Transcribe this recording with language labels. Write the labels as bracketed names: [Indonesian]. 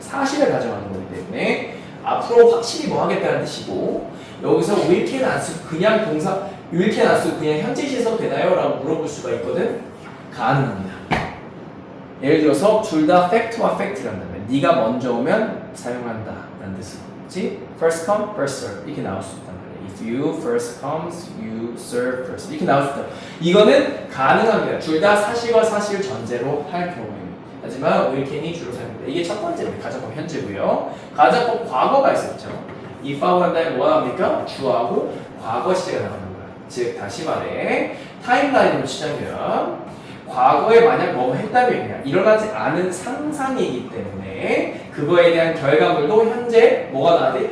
[Korean] 사실을 가정하는 거기 때문에 앞으로 확실히 뭐 하겠다는 뜻이고 여기서 will can 안 쓰고 그냥 동사 will can 안 쓰고 그냥 현재 시에 써도 되나요? 라고 물어볼 수가 있거든. 가능합니다. 예를 들어서 둘 다 fact와 fact란다면 네가 먼저 오면 사용한다 라는 뜻으로 그렇지? [English] first come, first serve [Korean] 이렇게 나올 수 있단 말이에요. [English] if you first comes, you serve first [Korean] 이렇게 나올 수 있다. 이거는 가능합니다. 둘 다 사실과 사실 전제로 할 경우에는 하지만 will can이 주로 사용됩니다. 이게 첫 번째 우리 가정법 현재고요. 가정법 과거가 있었죠. if하고 한 다음에 뭐 합니까? 주어하고 과거 시제가 나가는 거야. 즉 다시 말해 타임라인으로 치자면 과거에 만약 뭐 했다면 그냥 일어나지 않은 상상이기 때문에 그거에 대한 결과물도 현재 뭐가 나와야 돼?